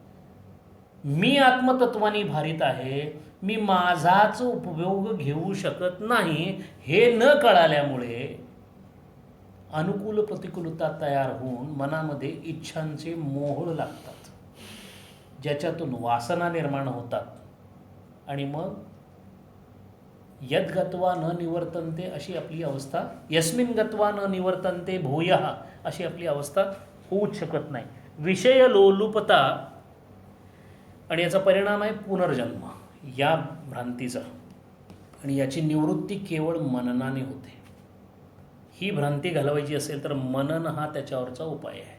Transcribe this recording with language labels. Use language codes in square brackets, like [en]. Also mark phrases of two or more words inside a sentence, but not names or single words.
[mr] मी आत्मतत्वानी भारित आहे. मी माझाच उपभोग घेऊ शकत नाही. हे न कळाल्यामुळे अनुकूल प्रतिकूलता तयार होऊन मनामध्ये इच्छांचे मोहोळ लागतात, ज्याच्यातून वासना निर्माण होतात आणि मग [sa] यद्गत्वा न निवर्तन्ते [mr] अशी आपली अवस्था, [sa] यस्मिन् गत्वा न निवर्तन्ते भूयः [mr] अशी आपली अवस्था होऊच शकत नाही. विषय लोलुपता आणि याचा परिणाम आहे पुनर्जन्म या भ्रांतीचा, आणि याची निवृत्ती केवळ मननाने होते. ही भ्रांती घालवायची असेल तर मनन हा त्याच्यावरचा उपाय आहे.